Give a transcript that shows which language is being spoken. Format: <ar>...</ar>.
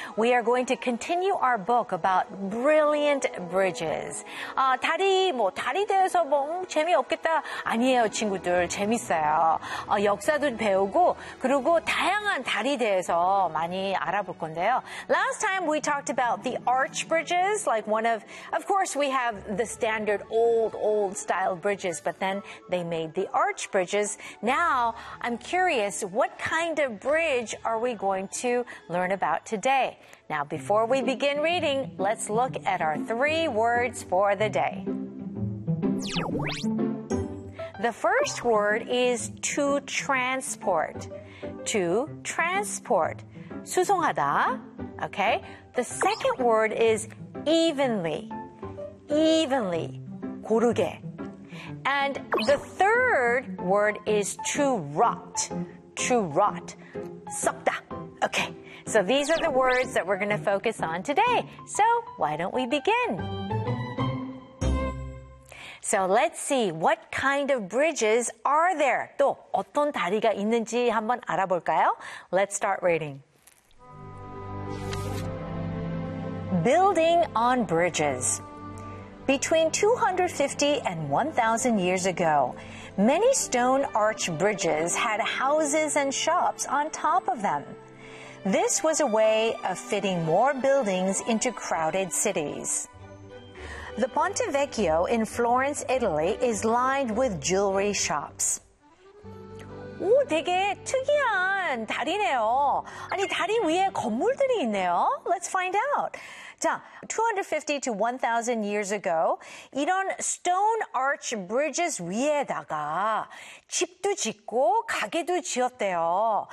<en>We are going to continue our book about brilliant bridges.</en> <ko>다리 대해서 뭐 재미없겠다. 아니에요, 친구들. 재밌어요. 역사도 배우고 그리고 다양한 다리 대해서 많이 알아볼 건데요.</ko> <en>Last time we talked about the arch bridges, like one of course we have the standard old style bridges, but then they made the arch bridges. Now, I'm curious what kind of bridge are we going to learn about today? Now, before we begin reading, let's look at our three words for the day. The first word is to transport. To transport.</en> <ko>수송하다.</ko> <en>Okay? The second word is evenly. Evenly.</en> <ko>고르게.</ko> <en>And the third word is to rot. To rot.</en> <ko>썩다.</ko> <en>Okay, so these are the words that we're going to focus on today. So, why don't we begin? So, let's see what kind of bridges are there.</en> <ko>또 어떤 다리가 있는지 한번 알아볼까요?</ko> <en>Let's start reading. Building on bridges. Between 250 and 1,000 years ago, many stone arch bridges had houses and shops on top of them. This was a way of fitting more buildings into crowded cities. The Ponte Vecchio in Florence, Italy is lined with jewelry shops.</en> <ko>오, 되게 특이한 다리네요. 아니, 다리 위에 건물들이 있네요.</ko> <en>Let's find out. 자, 250 to 1,000 years ago,</en> <ko>이런</ko> <en>stone arch bridges</en> <ko>위에다가 집도 짓고 가게도 지었대요.</ko>